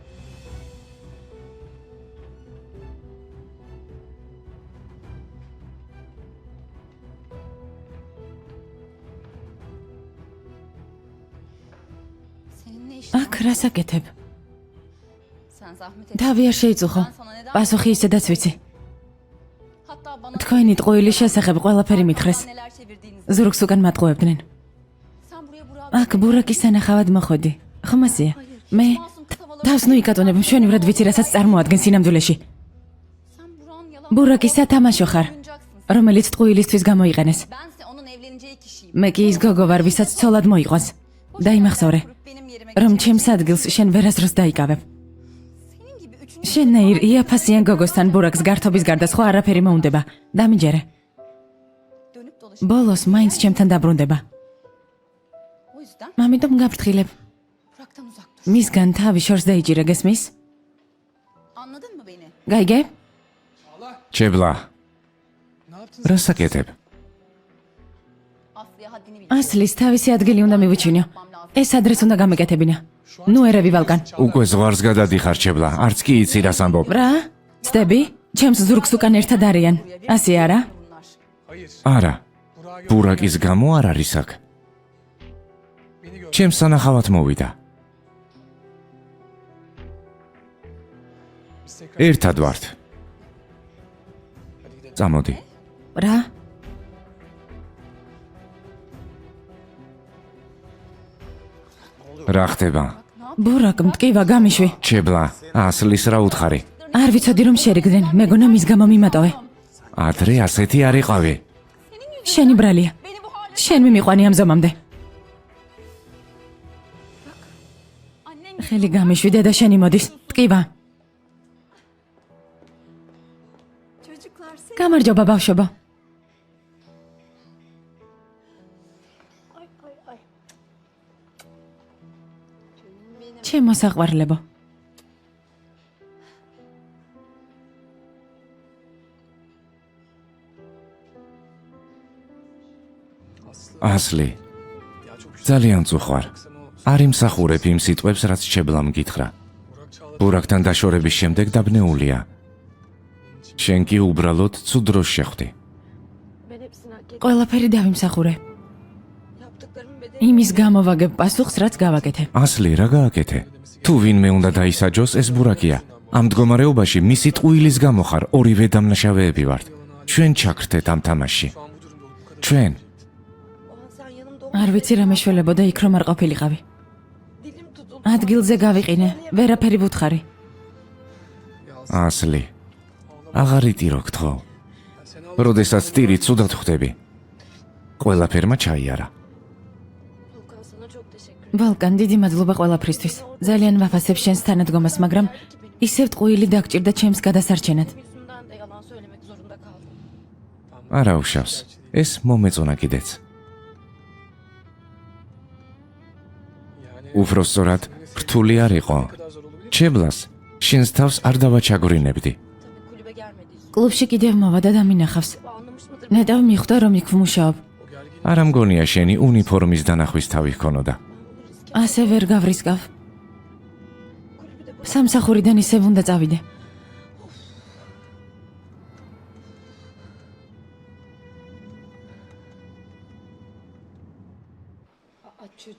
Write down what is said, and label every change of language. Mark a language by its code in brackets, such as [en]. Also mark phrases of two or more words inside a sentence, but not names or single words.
[tr] Senin ne işin [ka] აქ რა საკეთებ? [tr] Sen zahmet et. [ka] თავი არ შეიწუხო. პასუხი ისედაც ვიცი. [tr] Hatta bana [ka] თქვენი ტყუილის შესახებ ყველაფერი მითხრეს. [tr] neler çevirdiğinizi. [ka] ზურგს უკან მატყუებდნენ. [tr] Sen buraya Burak'ı [ka] აქ ბურაკის სანახავად მოხვედი. ხომასია. მე [tr] masum kız havaları. [ka] თავს ნუიკატონებ მშვენივრად ვიცი, რასაც წარმოადგენს სინამდვილეში. [tr] Sen Burak'ın yalan [ka] ბურაკის სათამაშო ხარ, [tr] oyuncaksın. [ka] რომელიც ტყუილისთვის გამოიყენეს. [tr] Bense onun evleneceği kişiyim. [ka] მე კი ის გოგო ვარ, ვისაც ცოლად მოიყვანს. დაიმახსოვრე, [tr] Benim yerime [ka] რომ [tr] geçecek. [ka] ჩემს ადგილს შენ ვერასდროს დაიკავებ. [tr] Senin gibi üçüncü [ka] შენნაირ იაფასიან გოგოსთან ბურაკს გართობის გარდა სხვა არაფერი მოუნდება. დამიჯერე. [tr] dönüp dolaşıp. [ka] ბოლოს მაინც ჩემთან დაბრუნდება. [tr] O yüzden [ka] ამიტომ გაფრთხილებ. [tr] Burak'tan uzak dur. [ka] მისგან თავი შორს დაიჭირე, გესმის? [tr] Anladın mı beni? [ka] გაიგე? ჩებლა. [tr] Ne yaptın? [ka] რა საკეთებ? [tr] Aslı'ya haddini bil. [ka] ასლის თავისი ადგილი უნდა მივიჩინო. ეს ადრეს უნდა გამეკეთებინა. ნუ ერევი ვალკან. უკვე ზღვარს გადადიხარ ჩებლა. არც კი იცი რას ამბობ. რა? ცდები? ჩემს ზურგს უკან ერთად არიან. ასე არა? [tr] Bunlar. Hayır. [ka] არა. [tr] Burak'ı [ka] ბურაკის გამო არ არის აქ. [tr] beni gör. [ka] ჩემს სანახავად მოვიდა. [tr] Biz tekrar [ka] ერთად ვართ. [tr] hadi gidelim. [ka] წამოდი. რა? რა ხდება? ბურაკ, მტკივა გამიშვი. ჩებლა. ასლის რა უთხარი? არ ვიცოდი რომ შერიგდნენ, მეგონა მის გამო მიმატოვე. ადრე ასეთი არ იყავი. შენი ბრალია. [tr] Beni bu hale [ka] შენ მიმიყვანი ამ ზომამდე. [tr] annen [ka] ხელი გამიშვი, დედა შენი მოდის. მტკივა. [tr] Çocuklar sen [ka] გამარჯობა ბავშვებო. ჩემო საყვარლებო. ასლი. [tr] Ya çok güzel. [ka] ძალიან წუხვარ. [tr] Sen o [ka] არ იმსახურებ იმ სიტყვებს, რაც ჩებლამ გითხრა. Burak Çağlar ბურაკთან დაშორების შემდეგ დაბნეულია. შენ კი უბრალოდ ცუდ დროს შეხვდი. [tr] ben hepsini hak ettim. [ka] ყველაფერი დავიმსახურე. [tr] Yaptıklarımın bedeli. [ka] იმის გამო ვაგებ პასუხს, რაც გავაკეთე. ასლი, რა გააკეთე? თუ ვინმე უნდა დაისაჯოს, ეს ბურაკია. ამ მდგომარეობაში მისი ტყუილის გამო ხარ, ორივე დამნაშავეები ვართ. ჩვენ ჩაგრდეთ ამ თამაშში. [tr] şu an bu durumda olup bu kadar [ka] ჩვენ [tr] O an sen yanımda [ka] არ ვიცი რა მეშველებოდა იქ რომ არ ყოფილიყავი. [tr] Dilim tutuldu. [ka] ადგილზე გავიყინე, ვერაფერი ვუთხარი. ასლი. აღარ იტირო გთხოვ. როდესაც ტირი ცუდად ხვდები. ყველაფერმა ჩაიარა. [tr] Volkan sana çok teşekkür ederim. [ka] ვალკან, დიდი მადლობა ყველაფრისთვის. ძალიან ვაფასებ შენს თანადგომას, მაგრამ ისევ ტყუილი დაგჭირდა ჩემს გადასარჩენად. [tr] Yüzümden de yalan söylemek zorunda kaldım. [ka] არა უშავს. ეს მომეწონა კიდეც. უფრო სწორად, რთული არ იყო. ჩებლას შენს თავს არ დავაჩაგვრინებდი. [tr] Tabii kulübe gelmedi. [ka] კლუბში კიდევ მოვა და დამინახავს. [tr] Anlamış mıdır? [ka] ნეტავ მიხვდა რომ იქ ვმუშაობ. არა მგონია შენი უნიფორმის დანახვის თავი ჰქონოდა. ასე ვერ გავრისკავ. სამსახურიდან ისევ უნდა წავიდე. [tr] Aa, çocuk.